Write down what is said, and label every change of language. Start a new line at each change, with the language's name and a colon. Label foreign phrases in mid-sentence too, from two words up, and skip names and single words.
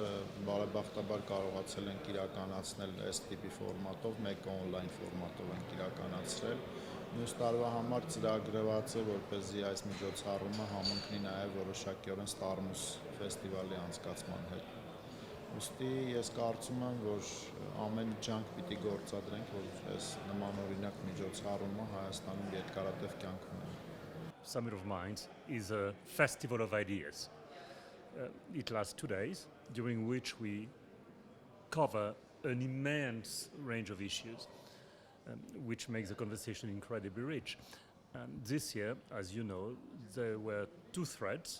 Armenian: բարեբախտաբար կարողացել ենք իրականացնել այս տիպի ֆորմատով, մեկը օնլայն ֆորմատով ենք իրականացրել։ Մյուս տարվա համար ծրագրված է, որպեսզի այս միջոցառումը համընկնի նաև որոշակիորեն Ստարմուս ֆեստիվալի անցկացման հետ։ Ուստի ես կարծում եմ, որ ամեն ջանք պիտի գործադրենք, որ այս նմանօրինակ միջոցառումը Հայաստանում երկարատև կյանք ունենա։
English: Summit of Minds is a festival of ideas. It lasts 2 days, during which we cover an immense range of issues, which makes the conversation incredibly rich. And this year, as you know, there were 2 threads.